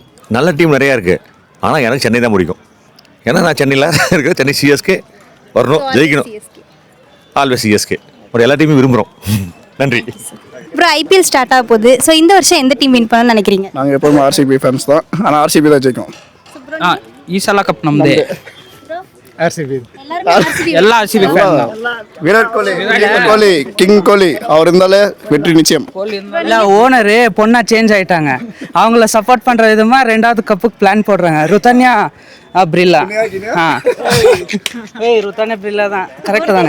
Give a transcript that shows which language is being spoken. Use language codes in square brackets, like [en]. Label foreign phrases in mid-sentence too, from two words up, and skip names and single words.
[ta] நல்ல டீம் நிறையா இருக்குது. ஆனால் எனக்கு சென்னை தான் பிடிக்கும். ஏன்னா நான் சென்னையில் இருக்கிற சென்னை சிஎஸ்கே வரணும், ஜெயிக்கணும். ஆல்வேஸ் சிஎஸ்கே. ஒரு எல்லா டீமும் விரும்புகிறோம். நன்றி ப்ரோ. ஐபிஎல் ஸ்டார்ட் ஆக போகுது. ஸோ இந்த வருஷம் எந்த டீம் வின் பண்ணணும்னு நினைக்கிறீங்க? நாங்கள் எப்போதுமே RCB ஃபேன்ஸ் தான். ஆனால் RCB தான் ஜெயிக்கும். [kn] ಈ ಸಲ ಕಪ್ ನಮ್ಮದೇ. RCB ಎಲ್ಲ RCB ಫ್ಯಾನ್ தான். [ta] விராட் கோலி கிங் கோலி அவர் இருந்தாலே வெற்றி நிச்சயம். இல்ல, ஓனரு பொண்ணா சேஞ்ச் ஆயிட்டாங்க. அவங்கள சப்போர்ட் பண்ற விதமா 2வது கப்புக்கு பிளான் போடுறாங்க. ருத்தன்யா பிரில்லா. ருத்தன்யா பிரில்லா தான். கரெக்ட் தானே?